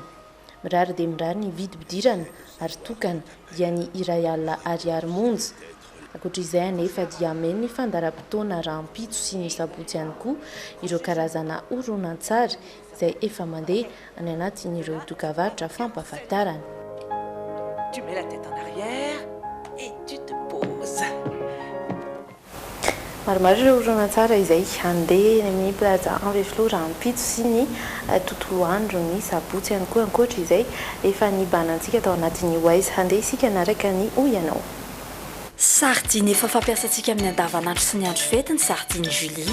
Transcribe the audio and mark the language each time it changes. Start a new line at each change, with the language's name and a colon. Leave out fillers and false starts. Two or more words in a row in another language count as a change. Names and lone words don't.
Malagasy: Mirary dia mirary ny vidim-pidirana ary tokana dia ny iray alina ariary monja. Ankoatr'izay anefa dia meny ny fandaram-potoana rahampitso sy ny sabotsy ihany koa ireo karazana horonan-tsary izay efa mandeha any anatin'ireo dokavarotra fampahafantarana.
French: Tu mets la tête en arrière et tu te poses.
Malagasy: Maromaro ireo horonan-tsary izay handeha amin'ny plaza Ambefilo rahampitso sy ny tontolo andro ny sabotsy ihany koa. Ankoatra izay efa nibanantsika tao anatin'ny Wise handeha isika naraka ny Oyanao. Sardine efa fampiasantsika amin'ny andavanandro sy ny andro fety ny sardine Julie.